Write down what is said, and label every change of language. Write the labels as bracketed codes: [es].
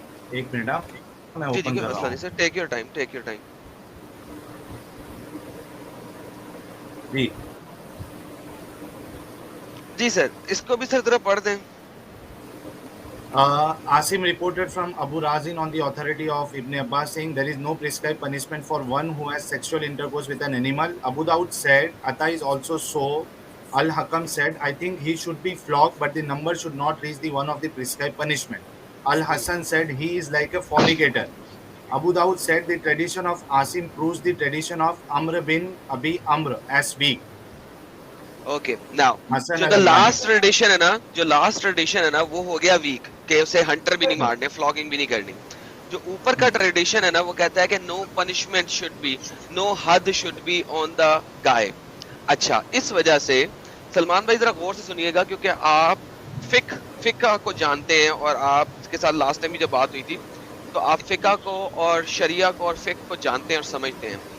[ur] ایک منٹ میں اوپن کر رہا ہوں. سر [en] take your time [ur] جی سر اس کو بھی سر ذرا پڑھ دیں. [en] Asim reported from Abu Razin on the authority of Ibn Abbas saying there is no prescribed punishment for one who has sexual intercourse with an animal. Abu Dawud said, Atta is also so. Al-Hakam said, I think he should be flogged, but the number should not reach the one of the prescribed punishment. Al-Hassan said, he is like a fornicator. Abu Dawud said, the tradition of Asim proves the tradition of Amr bin Abi Amr as weak. [ur] Okay now جو last tradition ہے نا وہ ہو گیا week کہ اسے Hunter بھی نہیں مارنے, فلاگنگ بھی نہیں کرنی. جو اوپر کا ٹریڈیشن ہے نا وہ کہتا ہے کہ [en] No punishment should be, no حد should be on the guy. [ur] اچھا اس وجہ سے سلمان بھائی ذرا غور سے سنیے گا کیونکہ آپ فقہ کو جانتے ہیں اور آپ کے ساتھ لاسٹ ٹائم بھی جب بات ہوئی تھی تو آپ فقہ کو اور شریعہ کو اور فقہ کو جانتے ہیں اور سمجھتے ہیں.